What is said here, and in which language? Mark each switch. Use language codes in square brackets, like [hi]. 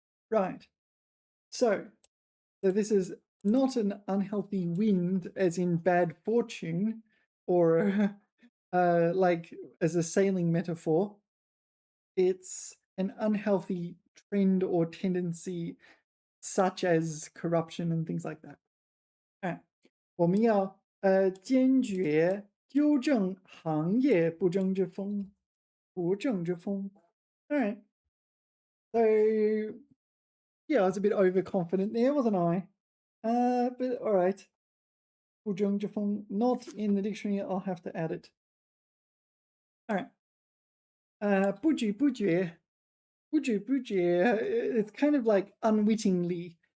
[en] Right. So this is not an unhealthy wind as in bad fortune or like as a sailing metaphor. It's an unhealthy trend or tendency such as corruption and things like that. [zh] 我们要坚决纠正行业不正之风. [en] All right. So yeah, I was a bit overconfident there, wasn't I? But all right. 不正之风, not in the dictionary. I'll have to add it. All right. 不知不觉, it's kind of like unwittingly.